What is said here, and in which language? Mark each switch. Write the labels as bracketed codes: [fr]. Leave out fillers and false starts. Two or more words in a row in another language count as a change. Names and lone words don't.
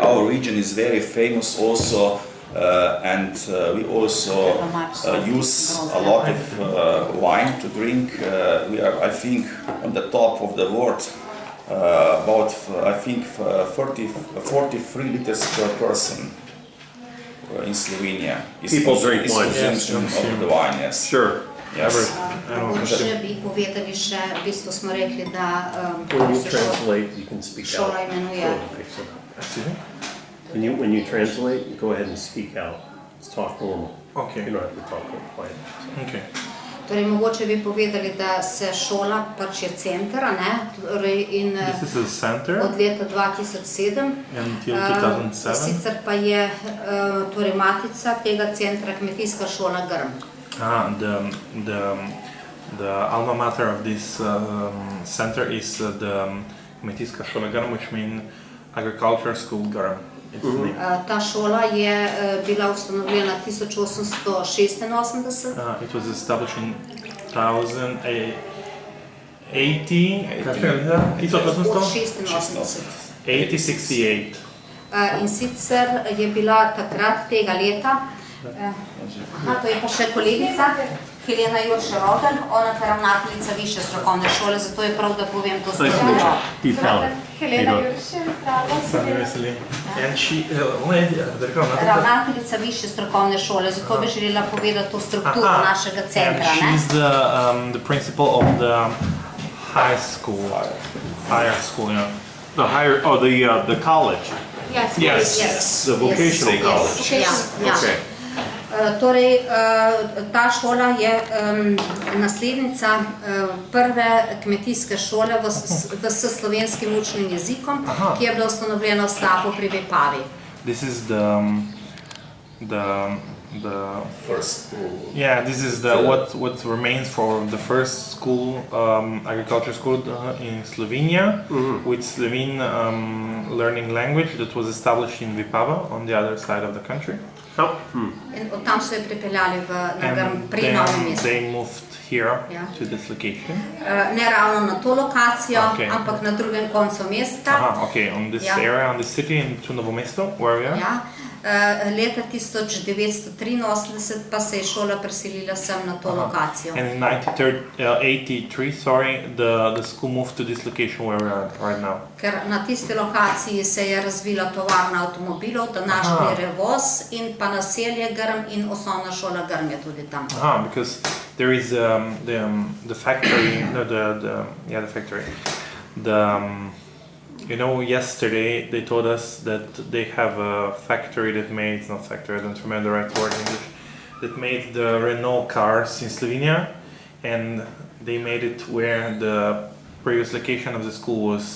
[en] Our region is very famous also, and we also use a lot of wine to drink. We are, I think, on the top of the world. About, I think, 43 liters per person in Slovenia. People drink wine. Of the wine, yes. Sure. Yes. [sl] Mogoče bi povedali še, v bistvu smo rekli, da [en] When you translate, you can speak out. [sl] šola imenuje. [en] When you translate, go ahead and speak out. Let's talk normal. Okay. You don't have to talk quiet. Okay. [sl] Torej, mogoče bi povedali, da se šola pač je center, ne? Torej, in [en] This is a center [sl] od leta 2007. [en] until 2007. [sl] Sicer pa je torej matica tega centra kmetijska šola Grm. [en] The alma mater of this center is the [sl] kmetijska šola [en] Grm, which means agriculture school Grm. [sl] Ta šola je bila ustanovljena 1886. [en] It was established in 1868. [sl] In sicer je bila takrat tega leta, to je pa še kolegica, Helena Jurša-Rodan, ona je ravnateljica više strokovne šole, zato je prav, da povem to [en] Nice to meet [sl] stvar. [en] you. Deep Valley. Helena How you doing? [sl] Juršin, zdravo, Sami Helena. veseli. [en] And she, [sl] ona je ravnateljica. Ravnateljica više strokovne šole, zato bi želela povedati o strukturo našega centra. [en] And she's the principal of the high school. Higher school, yeah. The higher, the college, Yes, Yes. the vocational Yes. college. [sl] Ja. [en] Okay. [sl] Torej, ta šola je naslednica prve kmetijske šole s slovenskim učnim jezikom, ki je bila ustanovljena v Stapu pri Vipavi. [en] This is the First school. yeah, this is what remains for the first school, agriculture school in Slovenia, with Slovene learning language that was established in Vipava on the other side of the country. [sl] In od tam so jo pripeljali na Grm [en] And [sl] pri Novem [en] then [sl] mestu. [en] they moved here Yeah. to this location. [sl] Ne ravno na to lokacijo, [en] Okay. [sl] ampak na drugem koncu mesta. [en] Okay, on this Yeah. area, on this city, to Novo Mesto, where we are. [sl] Ja. Leta 1983 pa se je šola preselila sem na to lokacijo. [en] And in 1983, the school moved to this location where we are right now. [sl] Ker na tisti lokaciji se je razvila tovarna avtomobilov, današnji Revoz in pa naselje Grm in osnovna šola Grm je tudi tam. [en] Because there is the factory, the factory. You know, yesterday they told us that they have a factory that made, it's not factory, I don't remember the right word in English, that made the Renault cars in Slovenia, and they made it where the previous location of the school was.